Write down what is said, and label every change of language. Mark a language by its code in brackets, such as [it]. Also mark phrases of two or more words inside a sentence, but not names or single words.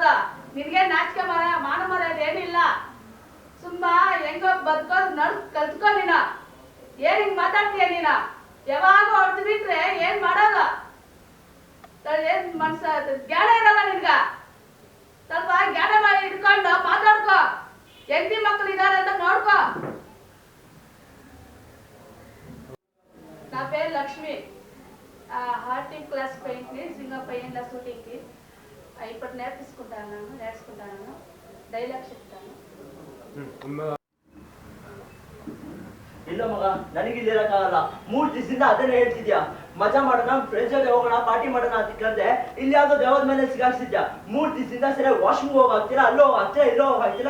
[kn] ನಿನ್ಗೆ ನಾಚಿಕೆ ಮಾನ ಮರ್ಯಾದೆ ಏನಿಲ್ಲ. ಸುಮ್ಮಾ ಹೆಂಗೋ ಬದುಕೋದ್ ಕಲ್ತ್ಕೊ. ನೀನ ಏನ್ ಹಿಂಗ್ ಮಾತಾಡ್ತೀಯ? ನೀನ ಯಾವಾಗ ಹೊಡೆದು ಬಿಟ್ರೆ ಏನ್ ಮಾಡೋದ? ಏನ್ ಮನ್ಸ ಜ್ಞಾನ ಇರಲ್ಲ ನಿನ್ಗ? ಸ್ವಲ್ಪ ಜ್ಞಾನ ಮಾಡಿ ಇಟ್ಕೊಂಡು ಮಾತಾಡ್ಕೊ. ಹೆಂಡತಿ ಮಕ್ಕಳು ಇದಾರೆ ಅಂತ ನೋಡ್ಕೊ. [te] నా పేరు లక్ష్మి. హార్టింగ్ క్లాస్ పోయింది, సింగ పయ్యంగా షూటింగ్కి. ఇప్పుడు నేర్చుకుంటాను, ಡೈಲಾಗ್ చెప్తాను. [kn] ಇಲ್ಲ ಮಗ, ನನಗಿಲ್ಲಿ ಇರಕ್ಕಾಗಲ್ಲ. 3 ದಿವಸದಿಂದ ಅದನ್ನೇ ಹೇಳ್ತಿದ್ಯಾ. ಮಜಾ ಮಾಡೋಣ, ಫ್ರೆಂಡ್ಸ್ ಜೊತೆ ಹೋಗೋಣ, ಪಾರ್ಟಿ ಮಾಡೋಣ ಅಂತ ಕೇಳಿದ್ರೆ ಇಲ್ಲಿ ಯಾವ್ದೋ ದೇವದ ಮೇಲೆ ಸಿಗಾಕ್ಸಿದ್ಯಾ. 3 ದಿವಸದಿಂದ ಸರಿ ವಾಶ್ರೂಮ್ ಹೋಗಾಗ್ತಿಲ್ಲ, ಅಲ್ಲೋ ಹೋಗಾಗ್ತಿಲ್ಲ, ಇಲ್ಲೋ ಹೋಗಾಗ್ತಿಲ್ಲ.